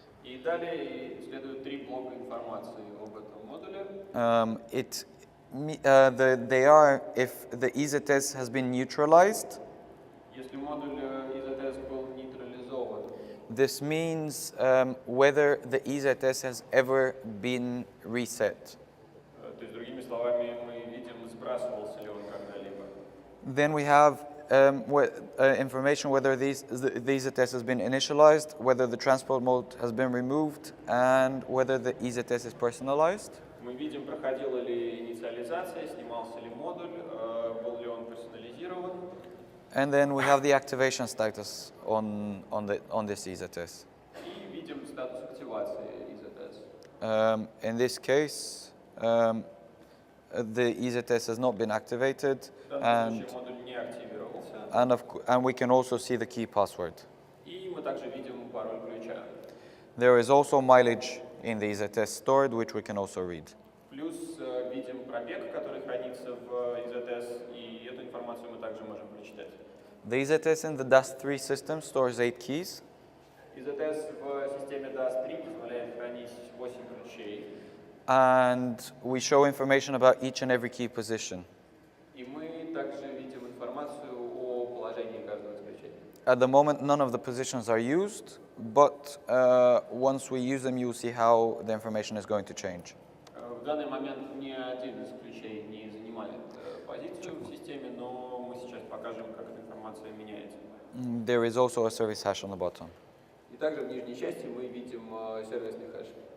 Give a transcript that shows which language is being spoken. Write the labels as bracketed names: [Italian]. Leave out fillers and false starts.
[Russian] И далее следует 3 блока информации об этом модуле. [English] They are if the EZS has been neutralized. [Russian] Если модуль EZS был нейтрализован, [English] This means whether the EZS has ever been reset. [Russian] то есть, другими словами, мы видим, сбрасывался ли он когда-либо. [English] Then we have information whether the EZS has been initialized, whether the transport mode has been removed, and whether the EZS is personalized. [Russian] Мы видим, проходила ли инициализация, снимался ли модуль, был ли он персонализирован. [English] And then we have the activation status on this EZS. [Russian] И видим статус активации EZS. [English] In this case, the EZS has not been activated, [Russian] В данном случае модуль не активировался. [English] and we can also see the key password. [Russian] И мы также видим пароль ключа. [English] There is also mileage in the EZS stored, which we can also read. [Russian] Плюс видим пробег, который хранится в EZS, и эту информацию мы также можем прочитать. [English] The EZS in the DAS3 system stores 8 keys. [Russian] EZS в системе DAS3 позволяет хранить 8 ключей. [English] And we show information about each and every key position. [Russian] И мы также видим информацию о положении каждого из ключей. [English] At the moment, none of the positions are used, but once we use them, you'll see how the information is going to change. [Russian] В данный момент ни один из ключей не занимает позицию в системе, но мы сейчас покажем, как эта информация меняется. [English] There is also a service hash on the bottom. [Russian] И также в нижней части мы видим сервисный хэш.